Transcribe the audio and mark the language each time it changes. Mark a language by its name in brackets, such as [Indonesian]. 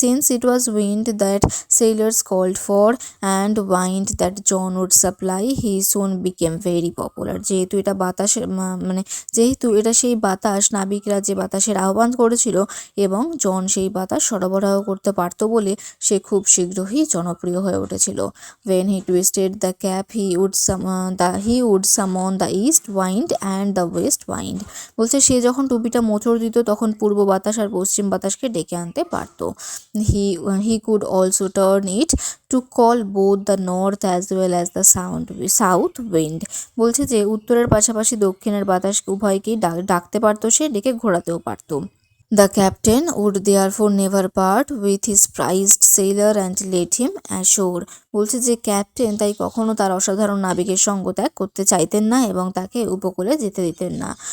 [English] Since it was wind that sailors called for and wind that John would supply he soon became very popular. [Bangla] যেহেতু এটা যেহেতু এটা সেই বাতাস, নাবিকরা যে বাতাসের আহ্বান করেছিল এবং জন সেই বাতাস সরবরাহ করতে পারতো বলে সে খুব শীঘ্রই জনপ্রিয় হয়ে উঠেছিল। [English] When he twisted the cap he would summon the east wind and the west wind. [Bangla] বলছে সে যখন টুপিটা মোচড় দিত তখন পূর্ব বাতাস আর পশ্চিম বাতাসকে ডেকে আনতে পারত। [English] He could also turn it to call both the north as well as the south wind. [Bangla] বলছে যে উত্তরের পাশাপাশি দক্ষিণের বাতাস উভয়কেই ডাকতে পারতো, সে ডেকে ঘোরাতেও পারতো। [English] The captain would therefore never part with his prized sailor and let him ashore. [Bangla] বলছে যে ক্যাপ্টেন তাই কখনো তার অসাধারণ নাবিকের সঙ্গ ত্যাগ করতে চাইতেন না এবং তাকে উপকূলে যেতে দিতেন না।